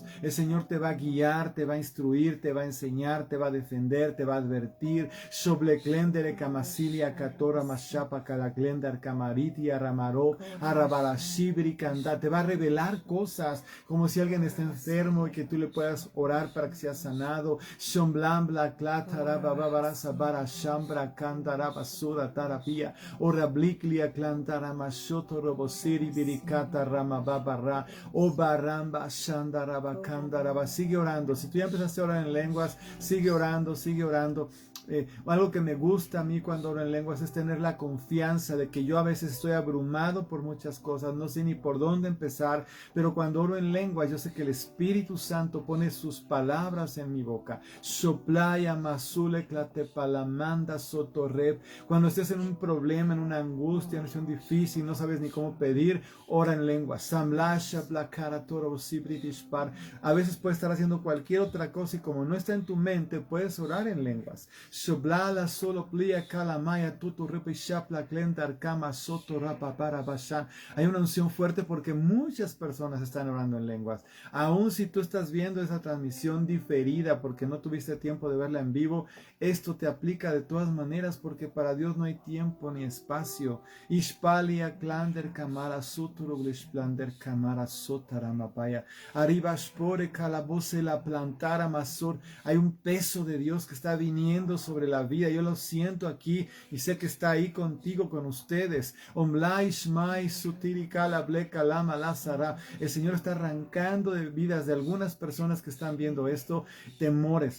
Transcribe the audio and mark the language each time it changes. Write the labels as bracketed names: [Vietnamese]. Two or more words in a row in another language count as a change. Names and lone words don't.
[Spanish] El Señor te va a guiar, te va a instruir, te va a enseñar, te va a defender, te va a advertir. Shendar Kamariti Aramaro, Arabarashibri Kanda. Te va a revelar cosas, como si alguien está enfermo y que tú le puedas orar para que sea sanado. Shomblambla Klatara Babara Sabara Shambra Kandara Basura Tarapia, Orabliklia Klantara Mashoto Robosiri Birikata Rama Babara, O Baramba Shandaraba Kandaraba. Sigue orando. Si tú ya empezaste a orar en lenguas, sigue orando, sigue orando. Algo que me gusta a mí cuando oro en lenguas es tener la confianza de que yo a veces estoy abrumado por muchas cosas, no sé ni por dónde empezar, pero cuando oro en lenguas yo sé que el Espíritu Santo pone sus palabras en mi boca. Soplaya masule clatepalamanda sotorreb. Cuando estés en un problema, en una angustia, en una situación difícil, no sabes ni cómo pedir, ora en lenguas. Samlasha blakara toro sibritishpar. A veces puedes estar haciendo cualquier otra cosa y como no está en tu mente, puedes orar en lenguas. Soblala solo plia calamaya tutu repishapla clentar kama soto rapa para bashan. Hay una unción fuerte porque muchas personas están orando en lenguas. Aún si tú estás viendo esa transmisión diferida porque no tuviste tiempo de verla en vivo, esto te aplica de todas maneras porque para Dios no hay tiempo ni espacio. Ishpalia klander kamara suturu blishplander kamara sotaramapaya. Arriba spore calabose la plantara masur. Hay un peso de Dios que está viniendo sobre la vida. Yo lo siento aquí y sé que está ahí contigo, con ustedes. El Señor está arrancando de vidas de algunas personas que están viendo esto, temores.